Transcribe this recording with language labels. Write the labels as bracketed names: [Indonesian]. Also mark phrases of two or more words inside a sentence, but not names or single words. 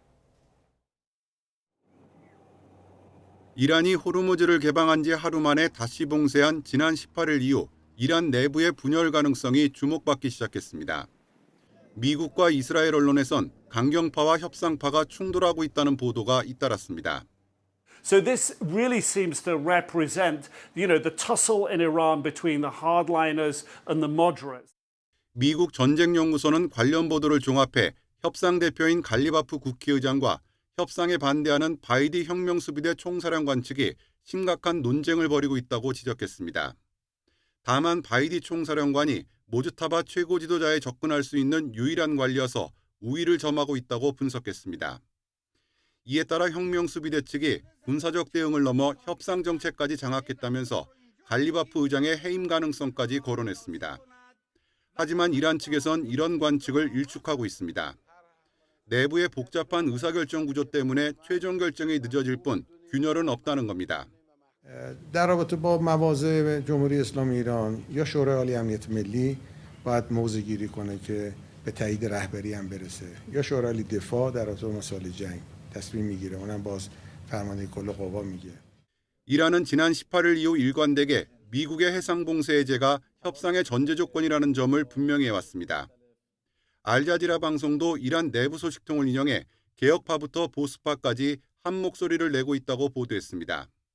[Korean] 이란이 호르무즈를 개방한 지 하루 만에 다시 봉쇄한 지난 18일 이후 이란 내부의 분열 가능성이 주목받기 시작했습니다. 미국과 이스라엘 언론에선 강경파와 협상파가 충돌하고 있다는 보도가 잇따랐습니다. [English] So this really seems to represent, the tussle in Iran between the hardliners and the moderates. [Korean] 미국 전쟁연구소는 관련 보도를 종합해 협상 대표인 갈리바프 국회의장과 협상에 반대하는 바이디 혁명수비대 총사령관 측이 심각한 논쟁을 벌이고 있다고 지적했습니다. 다만 바이디 총사령관이 모즈타바 최고 지도자에 접근할 수 있는 유일한 관리여서 우위를 점하고 있다고 분석했습니다. 이에 따라 혁명수비대 측이 군사적 대응을 넘어 협상 정책까지 장악했다면서 갈리바프 의장의 해임 가능성까지 거론했습니다. 하지만 이란 측에선 이런 관측을 일축하고 있습니다. 내부의 복잡한 의사결정 구조 때문에 최종 결정이 늦어질 뿐 균열은 없다는 겁니다. [Persian] در رابطه با مواضع جمهوری اسلامی ایران یا شورای عالی امنیت ملی باید موضع گیری کنه که به تایید رهبری هم برسه یا شورای عالی دفاع در رابطه با مسائل جنگ تصمیم میگیره اونم باز فرمانده کل قوا میگه. [Korean] 이란은 지난 18일 이후 일관되게 미국의 해상 봉쇄 해제가 협상의 전제 조건이라는 점을 분명히 해왔습니다. 알자지라 방송도 이란 내부 소식통을 인용해 개혁파부터 보수파까지 한 목소리를 내고 있다고 보도했습니다.